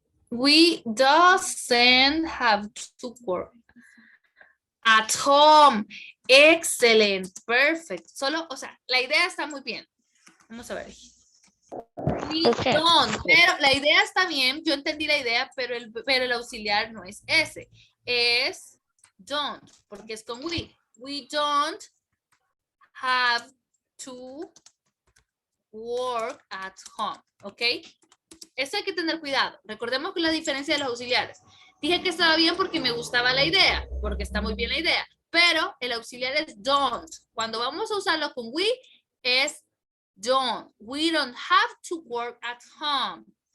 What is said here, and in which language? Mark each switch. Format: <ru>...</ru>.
<en>We doesn't have to work at home. Excellent, perfect.</en> <es>Solo, o sea, la idea está muy bien. Vamos a ver.</es> <en>We don't,</en> <es>pero la idea está bien, yo entendí la idea, pero el auxiliar no es ese, es don't, porque es con we.</es> <en>We don't have to work at home, ¿ok?</en> <es>Eso hay que tener cuidado. Recordemos que la diferencia de los auxiliares. Dije que estaba bien porque me gustaba la idea, porque está muy bien la idea, pero el auxiliar es don't. Cuando vamos a usarlo con we, es don't.</es> <en>We don't have to work at home.</en>